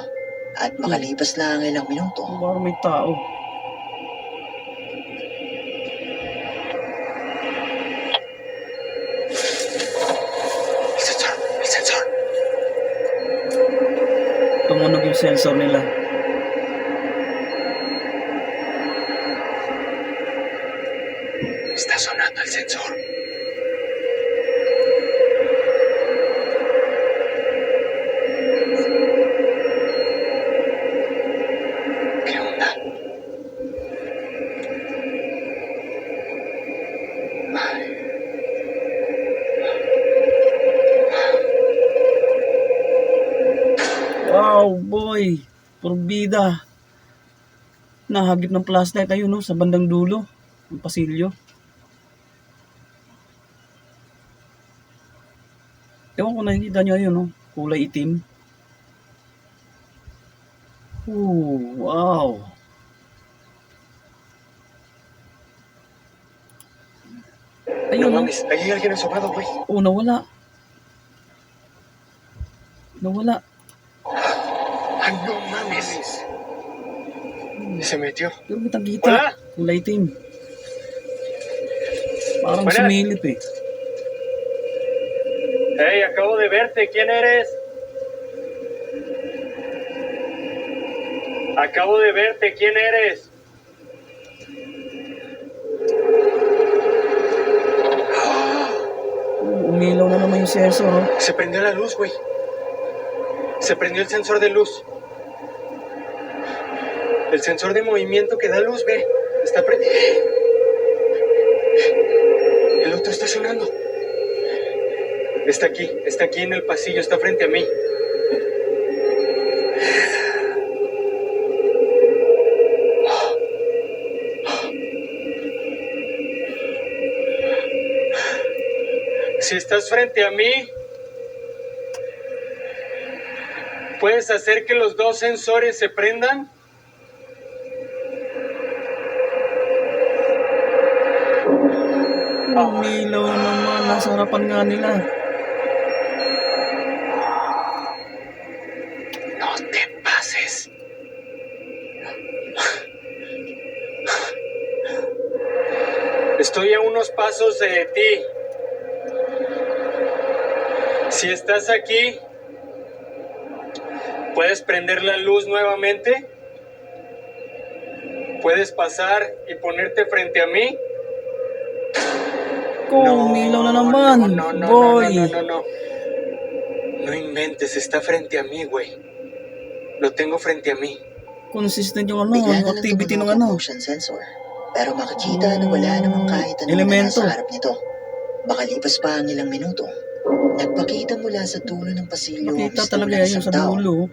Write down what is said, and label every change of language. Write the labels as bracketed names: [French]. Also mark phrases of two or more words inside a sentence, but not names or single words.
[Filipino] At makalipas lang ang ilang minuto, Parang may tao. [Spanish] El sensor. [Filipino] Tumunog yung sensor nila. [Spanish] Está sonando el sensor. ¿Qué onda? Ay. [English] Wow, boy! Purbida! [Filipino] Nahagip ng flashlight ayun no, sa bandang dulo. Ng pasilyo. Ewan ko nakikita nyo yun no, kulay itim. Wow! [Spanish] No [Filipino] Ayun no. [Spanish] mames, ahí hay alguien asomado, güey. [Filipino] Nawala. Nawala. [Spanish] ¡Ay, no mames! Se metió. [Filipino] Pero kitang-kita. Wala. Kulay itim. Parang Wala. sumilip eh. [Spanish] ¡Hey, acabo de verte! ¿Quién eres? Acabo de verte. ¿Quién eres? [Filipino] Umilaw na naman yung sensor. Oh. [Spanish] Se prendió la luz, güey. Se prendió el sensor de luz. El sensor de movimiento que da luz, ve. Está prendido. El otro está sonando. Está aquí en el pasillo, está frente a mí. Si estás frente a mí, ¿puedes hacer que los dos sensores se prendan? [Filipino] Umilaw naman. Nasa harapan nga nila. [Spanish] No te pases. Estoy a unos pasos de ti. Si estás aquí, ¿puedes prender la luz nuevamente? ¿Puedes pasar y ponerte frente a mí? [Filipino] Ko, umilaw na naman. Boy. [Spanish] No. No inventes, está frente a mí, güey. Lo tengo frente a mí. [Filipino] Consistent yung Bigla yung na lang activity ng tumunog ang [English] motion sensor. [Filipino] Pero makikita na wala namang kahit ano na Elemento. nasa harap nito. Makalipas pa ang ilang minuto, nagpakita mula sa dulo ng pasilyo ang Makita mistulang talaga yan isang sa tao dulo.